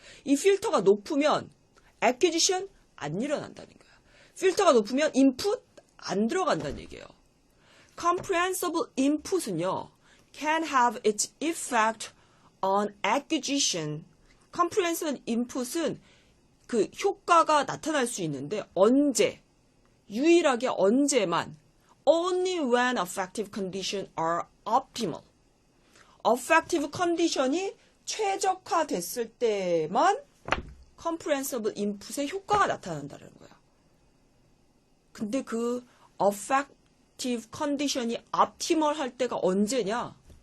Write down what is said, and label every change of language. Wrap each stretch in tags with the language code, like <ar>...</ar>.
<ko>이 필터가 높으면 acquisition 안 일어난다는 거야. 필터가 높으면 input 안 들어간다는 얘기예요.</ko> <en>comprehensible input은요 can have its effect on acquisition.</en> <ko>comprehensible input은 그 효과가 나타날 수 있는데 언제? 유일하게 언제만</ko> <en>only when affective conditions are optimal.</en> <ko>affective condition이 최적화됐을 때만 comprehensible input의 효과가 나타난다는 거야. 근데 그 affective condition이 optimal 할 때가 언제냐?</ko>